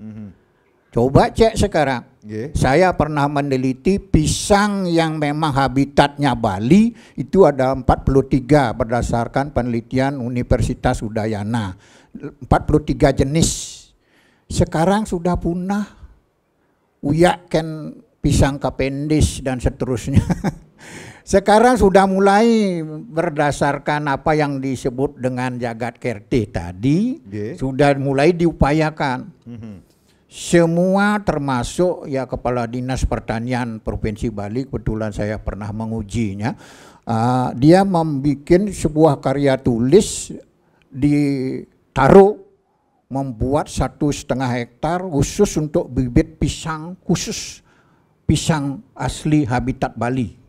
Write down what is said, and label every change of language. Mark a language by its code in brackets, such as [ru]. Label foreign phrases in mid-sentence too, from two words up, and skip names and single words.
[id] Coba cek sekarang. Saya pernah meneliti pisang yang memang habitatnya Bali, itu ada 43 berdasarkan penelitian Universitas Udayana. 43 jenis. Sekarang sudah punah. Uyak ken pisang kapendis dan seterusnya. Sekarang sudah mulai berdasarkan apa yang disebut dengan Jagat Kerti tadi, sudah mulai diupayakan. Semua termasuk ya Kepala Dinas Pertanian Provinsi Bali, kebetulan saya pernah mengujinya, dia membuat sebuah karya tulis, ditaruh membuat 1,5 hektar khusus untuk bibit pisang, khusus pisang asli habitat Bali.